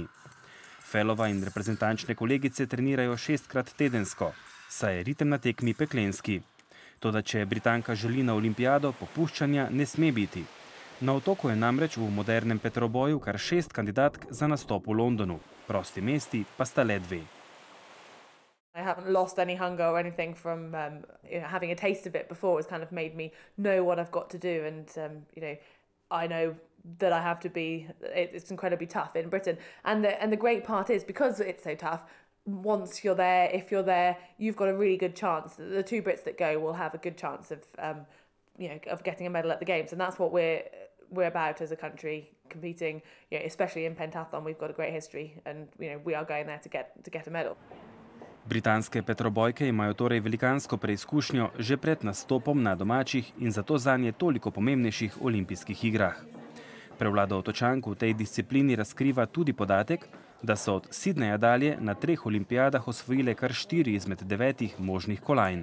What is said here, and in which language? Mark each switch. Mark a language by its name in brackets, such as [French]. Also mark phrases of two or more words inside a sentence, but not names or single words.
[Slovenian] Fellova in reprezentančne kolegice trenirajo 6-krat tedensko, saj je ritem na tekmi peklenski. Toda če Britanka želi na olimpijado, popuščanja ne sme biti. Na otoku je namreč v modernem petroboju kar 6 kandidatk za nastop v Londonu, prosti mesti pa sta le 2. [English] I haven't lost any hunger or anything from having a taste of it before. It's kind of made me know what I've got to do, and I know that I have to be. It's incredibly tough in Britain, and the great part is because it's so tough. Once you're there, if you're there, you've got a really good chance. The 2 Brits that go will have a good chance of of getting a medal at the games, and that's what we're about as a country competing. Especially in pentathlon, we've got a great history, and we are going there to get a medal. [Slovenian] Britanske petrobojke imajo torej velikansko preizkušnjo že pred nastopom na domačih in zato zanje toliko pomembnejših olimpijskih igrah. Prevlado Otočank v tej disciplini razkriva tudi podatek, da so od Sydneya dalje na 3 olimpijadah osvojile kar 4 izmed 9 možnih kolajn.